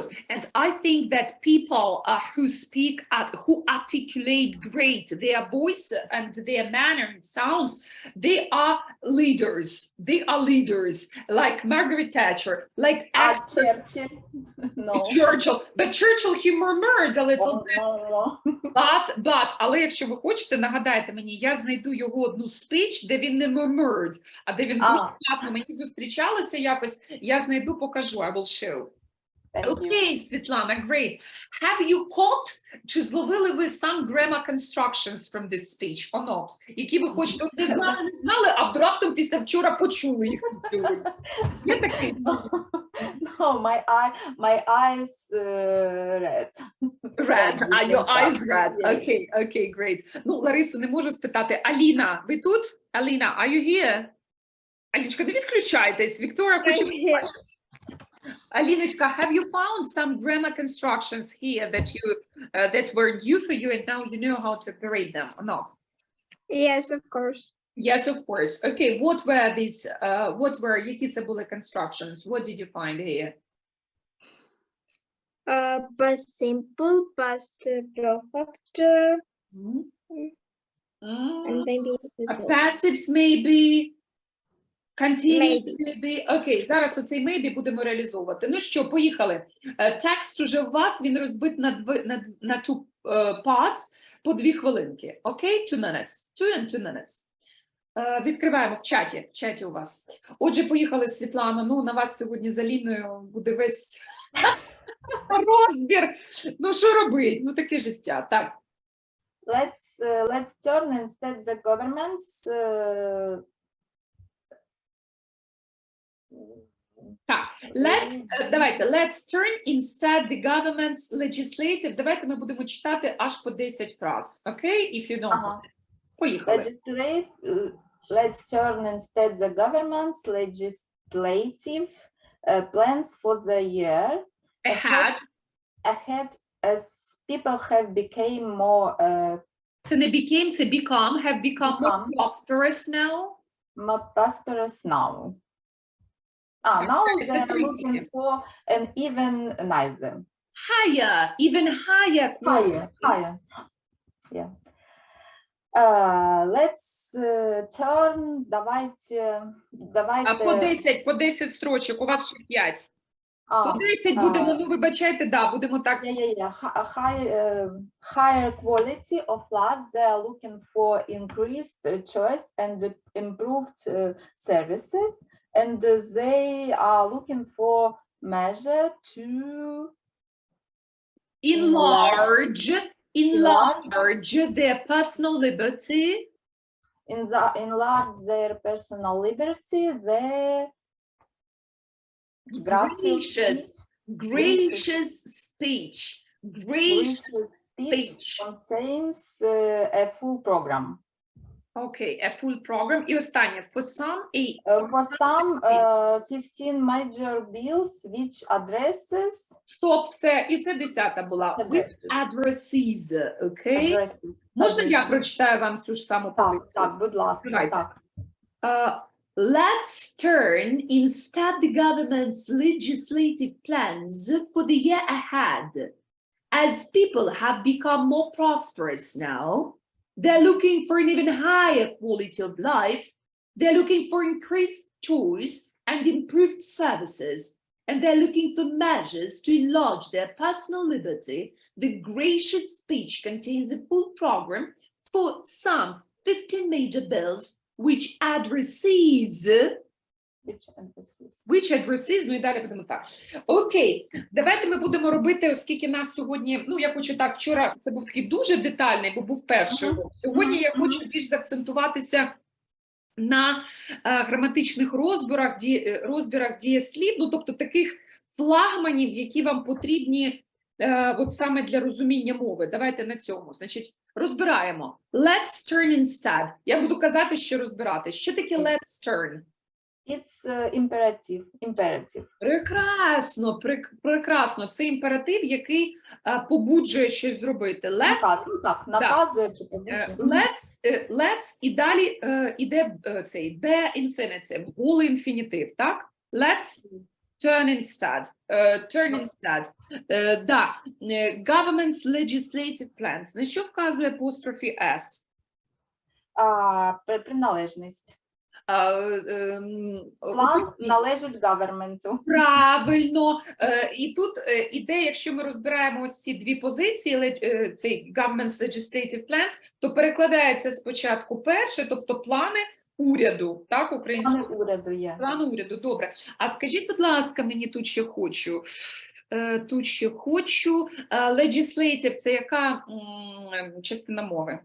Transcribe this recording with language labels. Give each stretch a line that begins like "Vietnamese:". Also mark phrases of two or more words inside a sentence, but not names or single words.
English: And I think that people who articulate great their voice and their manner and sounds, they are leaders. Like Margaret Thatcher, like Churchill. No. Churchill. But Churchill, he murmured a little bit. No. But,
Ukrainian: але якщо ви хочете, нагадайте мені, я знайду його одну спіч, де він не murmured, а де він дуже класно, мені зустрічалося якось, я знайду, покажу,
English: I will show. Okay, Світлана, great. Have you caught,
Ukrainian: чи зловили ви
English: some grammar constructions from this speech or not?
Ukrainian: Які ви хочете, от не знали, а раптом після вчора почули їх. Є такий?
English: No, my eyes red. Red, your eyes red. Okay, great.
Ukrainian: Ну, Ларису не можу спитати. Аліна, ви тут? Аліна,
English: are you here?
Ukrainian: Аліночка, не відключайтесь. Вікторія хоче побачити. Аліночка,
English: have you found some grammar constructions here that were new for you and now you know how to operate them or not? Yes, of course. Yes, of course. Okay, what were these,
Ukrainian: які це були constructions?
English: What did you find here? Past simple, past perfect, and maybe Passives maybe. Continue, maybe.
Ukrainian: Окей, зараз оцей maybe будемо реалізовувати. Ну що, поїхали. Текст уже у вас, він розбит на
English: two parts
Ukrainian: по 2 хвилинки.
English: Окей, 2 minutes. 2 minutes.
Ukrainian: Відкриваємо в чаті у вас. Отже, поїхали, Світлано. Ну, на вас сьогодні з Аліною буде весь розбір. Ну, що робить? Ну, таке життя. Так.
English: Let's turn instead the government's Так, let's turn instead the government's legislative.
Ukrainian: Давайте ми будемо читати аж по 10 фраз, окей?
English: If you don't mind. Поїхали. Let's turn instead the government's legislative plans for the year ahead as people have become more
Ukrainian: Це не
English: became, це become, have become more prosperous now. More prosperous now. Now they're looking for an even neither. Even higher. Higher. Yeah. Let's turn,
Ukrainian: давайте. А по 10 строчок, у вас ще 5. По 10 будемо, ну вибачайте, да, будемо так.
English: Higher quality of life, they are looking for increased choice and improved services. And they are looking for measure to enlarge their personal liberty. Enlarge their personal liberty. Gracious speech. Gracious speech contains a full program. Okay, a full program.
Ukrainian: І останнє.
English: For some 15 major bills which addresses
Ukrainian: Стоп, все. І це 10-та була.
English: Which addresses, окей? addresses.
Ukrainian: Можна я прочитаю вам цю ж саму позицію? Так, будь ласка, Давайте. так.
English: Let's turn instead the government's legislative plans for the year ahead. As people have become more prosperous now, they're looking for an even higher quality of life. They're looking for increased choice and improved services. And they're looking for measures to enlarge their personal liberty. The gracious speech contains a full program for some 15 major bills which addresses,
Ukrainian: ну і далі будемо так. Окей, давайте ми будемо робити, оскільки нас сьогодні, ну я хочу так, вчора це був такий дуже детальний, бо був перший урок. Сьогодні я хочу більш заакцентуватися на граматичних розбірах дієслів, ну тобто таких флагманів, які вам потрібні от саме для розуміння мови. Давайте на цьому. Значить, розбираємо. Let's turn instead. Я буду казати, що розбирати. Що таке
English: let's turn? It's imperative.
Ukrainian: Прекрасно, прекрасно. Це імператив, який побуджує щось зробити. Наказує чи побуджує. Let's і далі іде цей
English: be infinitive,
Ukrainian: голий інфінітив, так?
English: Let's turn instead. Да. Government's legislative plans.
Ukrainian: На що вказує апострофі S? Приналежність. План належить government'у. Правильно. І тут іде, якщо ми розбираємо ось ці дві позиції, цей
English: government's legislative plans,
Ukrainian: то перекладається спочатку перше, тобто плани уряду, так, українською? Плани уряду є. Плани уряду, добре. А скажіть, будь ласка, мені тут ще хочу, legislative – це яка частина мови?